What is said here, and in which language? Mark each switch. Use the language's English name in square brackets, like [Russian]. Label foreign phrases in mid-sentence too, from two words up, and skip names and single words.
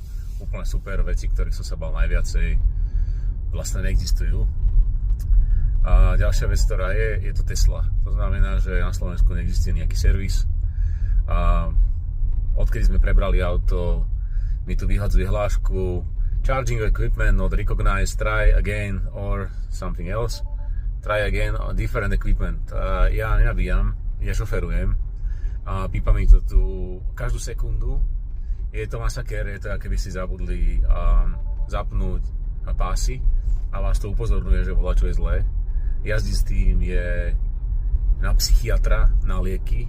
[Slovak] Úplne super veci, ktorých som sa bal najviacej, vlastne neexistujú. A ďalšia vec, ktorá je to Tesla. To znamená, že na Slovensku neexistuje nejaký servis. A odkedy sme prebrali auto, mi tu vyhadzuje hlášku [English] Charging equipment not recognized, try again or something else. Try again on different equipment. [Slovak] Ja nenabíjam, ja šoferujem a pípa mi to tu každú sekundu. Je to masakér, je to, ako keby si zabudli zapnúť pásy a vás to upozorňuje, že volačo je zlé. Jazdiť s tým je na psychiatra, na lieky.